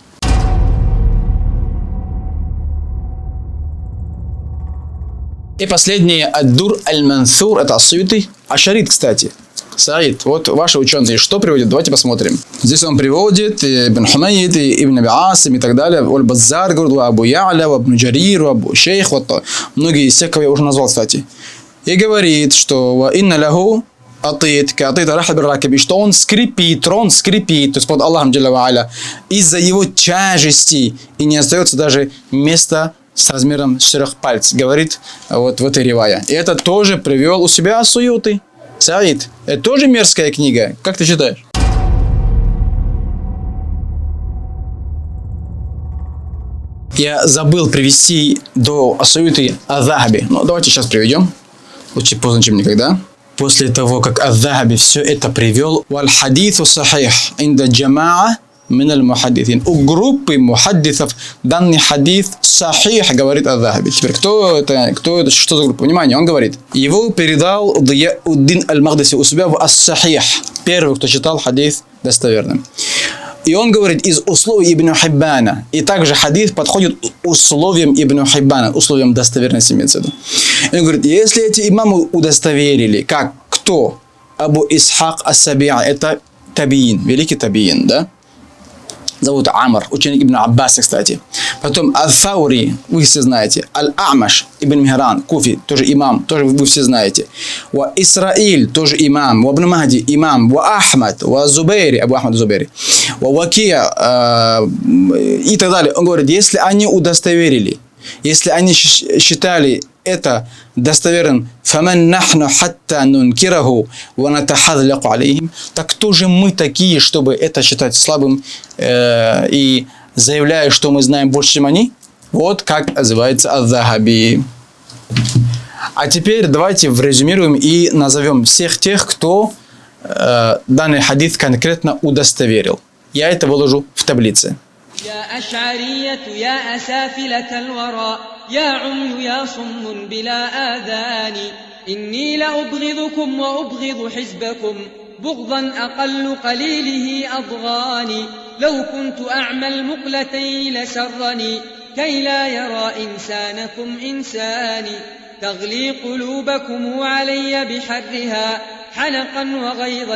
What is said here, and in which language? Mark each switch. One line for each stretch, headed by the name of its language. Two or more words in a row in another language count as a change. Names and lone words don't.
Russian: И последнее, Ад-Дур Аль-Мансур, это Ас-Суюти, Ашарит, кстати. Саид, вот ваши ученые что приводят? Давайте посмотрим. Здесь он приводит Ибн Хумайд, Ибн Аби Асим и так далее. Аль-Баззар, Абу Я'ля, Абу Джарир, Абу Шейх. Вот многие из тех, кого я уже назвал, кстати. И говорит, что
Arabic: إن له أطيط كأطيط رحب الراكب,
Russian: что он скрипит, трон скрипит, то есть под Аллахом
Arabic: جل وعلا,
Russian: из-за его тяжести, и не остается даже места с размером 4 пальцев. Говорит вот в этой ривае. И это тоже привел у себя Ас-Суюти. Саид, это тоже мерзкая книга. Как ты считаешь? Я забыл привести до Ас-Суюти Ад-Дахаби. Ну, давайте сейчас приведем. Лучше поздно, чем никогда. После того, как Ад-Дахаби все это привел,
Arabic: «والحديث صحيح عند جماعة من المحدثين.
Russian: У группы мухаддисов данный хадис сахих, говорит Ад-Дахаби. Теперь кто это, что за группа? Внимание, он говорит. Его передал Дияуддин аль-Магдиси у себя в Ас-Сахих. Первый, кто читал хадис достоверным. И он говорит из условий Ибн Хиббана. И также хадис подходит условиям Ибн Хиббана, условиям достоверности имеется в виду. И он говорит, если эти имамы удостоверили, как кто? Абу Исхак ас-Саби'и, это табиин, великий табиин, да? Зовут Амр, ученик Ибн Аббаса, кстати. Потом Аль-Фаури, вы все знаете. Аль-Амаш, Ибн Михран, Куфи, тоже имам, тоже вы все знаете. Ва Исраиль, тоже имам. Ва Ибн Махди, имам. Ва Ахмад, ва Зубейри, Абу Ахмад Зубейри. Ва Вакия и так далее. Он говорит, если они удостоверили, если они считали это достоверным,
Arabic: فَمَنْ نَحْنُ حَتَّى نُنْكِرَهُ وَنَتَحَذْلَقُ عَلَيْهِمْ,
Russian: так кто же мы такие, чтобы это считать слабым и заявляя, что мы знаем больше, чем они? Вот как называется Ад-Дахаби. А теперь давайте резюмируем и назовем всех тех, кто данный хадис конкретно удостоверил. Я это выложу в таблице.
Arabic: يا أشعرية يا أسافلة الورى يا عمي يا صم بلا آذان إني لأبغضكم وأبغض حزبكم بغضا أقل قليله أضغاني لو كنت أعمى المقلتين لسرني كي لا يرى إنسانكم إنساني تغلي قلوبكم علي بحرها حنقا وغيظا